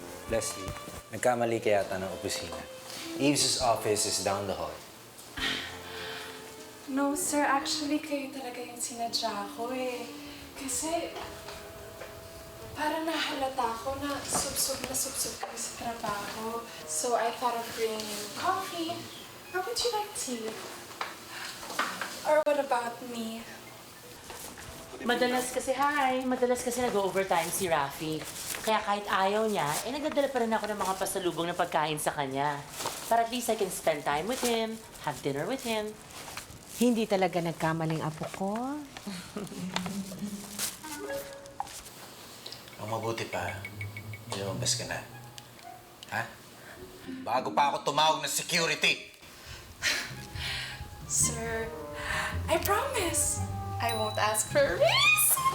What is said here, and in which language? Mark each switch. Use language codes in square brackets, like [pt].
[tl] Leslie, nagkamali ka yata ng opisina. [en] Eves' office is down the hall. No, sir. Actually, [tl] kayo talaga yung sinadya ko eh. Kasi, parang nahalata ko na subsob kayo sa trabaho. [en] So, I thought of bringing you coffee How would you like tea? Or what about me? [tl] Madalas kasi nag-overtime si Rafi. Kaya kahit ayaw niya, nagdadala pa rin ako ng mga pasalubong na pagkain sa kanya. [en] Para at least I can spend time with him, have dinner with him. [tl] Hindi talaga nagkamaling apo ko. Ang mabuti pa, lumabas ka na. Ha? Bago pa ako tumawag ng security. [en] Sir, I promise I won't ask for a raise.